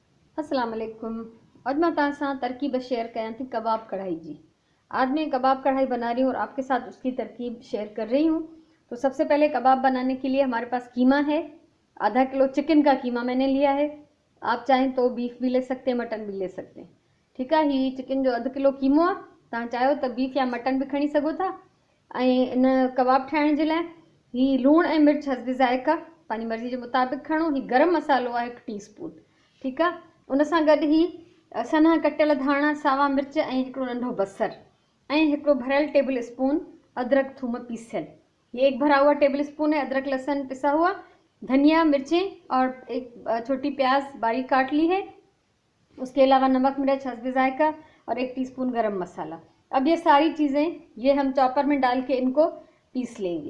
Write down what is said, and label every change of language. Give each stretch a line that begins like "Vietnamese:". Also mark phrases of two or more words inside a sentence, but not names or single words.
Arabic: السلام عليكم.
Sindhi: अॼु मां तव्हां सां तरकीब शेयर कयां थी कबाब कढ़ाई जी।
Hindi: आज मैं कबाब कढ़ाई बना रही हूँ और आपके साथ उसकी तरकीब शेयर कर रही हूँ। तो सबसे पहले कबाब बनाने के लिए हमारे पास कीमा है। आधा किलो चिकन का कीमा मैंने लिया है। आप चाहें तो बीफ भी ले सकते हैं, मटन भी ले सकते हैं। ठीक है।
Sindhi: ही चिकन जो 1 किलो कीमो आहे, तव्हां चाहियो त बीफ या मटन भी खणी सघो था। ऐं इन कबाब ठाहिण जे लाइ ही लूणु ऐं मिर्च हस्बे ज़ाइक़ा पंहिंजी मर्ज़ी जे मुताबिक़ खणो। ही गरम मसालो आहे 1 टीस्पून। ठीकु आहे। उन सां गॾु ही सन्हा कटियल धाणा, सावा मिर्च ऐं हिकिड़ो नंढो बसर ऐं हिकिड़ो भरियल टेबल स्पून अदरक थूम पीसियल।
Hindi: ये 1 भरा हुआ टेबल स्पून है अदरक लहसुन पिसा हुआ, धनिया मिर्चें और 1 छोटी प्याज बारीक काट ली है। उसके अलावा नमक मिर्च हस्बे ज़ायका और 1 टीस्पून गरम मसाला। अब ये सारी चीज़ें ये हम चॉपर में डाल के इनको पीस लेंगे।